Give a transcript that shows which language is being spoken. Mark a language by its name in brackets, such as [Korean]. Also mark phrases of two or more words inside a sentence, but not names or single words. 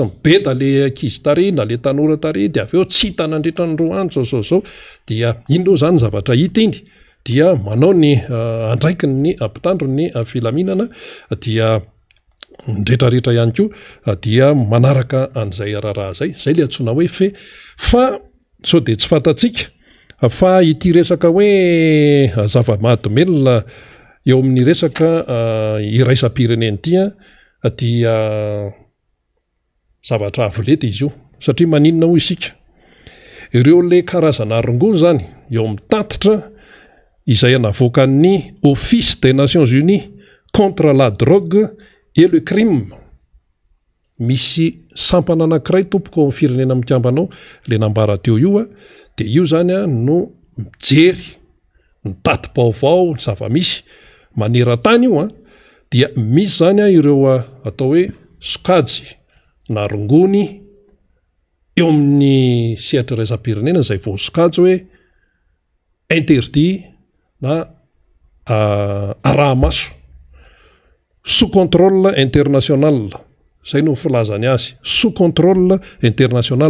[Malagasy] mibeda le ankizy tary na le tanora tary dia avy eo tsy hita nandritra ny 2 andro zao dia iny aloha zany zavatra hita iny dia manao ny andraiky ny ampitandro ny filaminana dia ndretrarehetra ihany koa dia manaraka an'izay raharaha zay le antsoina hoe fa sao de tsy fantatsika fa ity resaka hoe zava-mahadomelina eo amin'ny resaka iraisam-pirenena ity dia zavatra avoleta izy io satria maninona ho isika ireo le karazana rongoa zany eo amin'ny tatitra izay navoakan'ny Office des Nations Unies contre la drogue et le crime. Misy sampana anankiray tompoko amin'ny firenena mikambanao le nambara teo io dia io zany no mijery ny tatim-baovao ny zava-misy maneran-tany io dia misy zany ireo atao hoe sokajy na rongony eo amin'ny sehatra iraisam-pirenena izay vao sokajy hoe interdit na arahamaso [French] sous contrôle international, [Malagasy] zay no filazany azy, [French] sous contrôle international.